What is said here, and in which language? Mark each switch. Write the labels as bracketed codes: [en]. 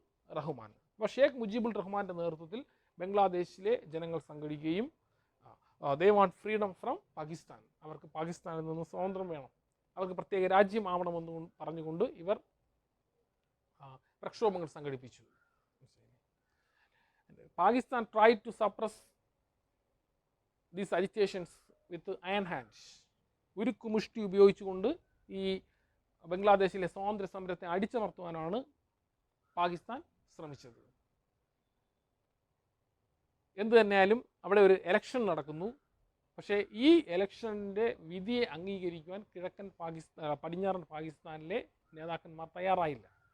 [ml] അപ്പോൾ ഷേഖ് മുജീബുൾ റഹ്മാൻ്റെ നേതൃത്വത്തിൽ ബംഗ്ലാദേശിലെ ജനങ്ങൾ സംഘടിക്കുകയും they want freedom from Pakistan, അവർക്ക് പാകിസ്ഥാനിൽ നിന്ന് സ്വാതന്ത്ര്യം വേണം, അവർക്ക് പ്രത്യേക രാജ്യമാവണമെന്ന് പറഞ്ഞുകൊണ്ട് ഇവർ പ്രക്ഷോഭങ്ങൾ സംഘടിപ്പിച്ചു. Pakistan [en] tried to suppress these agitations with iron hands. [ml] ഉരുക്കുമുഷ്ടി ഉപയോഗിച്ചുകൊണ്ട് ഈ ബംഗ്ലാദേശിലെ സ്വാതന്ത്ര്യ സമരത്തെ അടിച്ചമർത്തുവാനാണ് പാകിസ്ഥാൻ ശ്രമിച്ചത്. എന്തു തന്നെയാലും അവിടെ ഒരു എലക്ഷൻ നടക്കുന്നു. പക്ഷേ ഈ എലക്ഷൻ്റെ വിധിയെ അംഗീകരിക്കുവാൻ പടിഞ്ഞാറൻ പാകിസ്ഥാനിലെ നേതാക്കന്മാർ തയ്യാറായില്ല.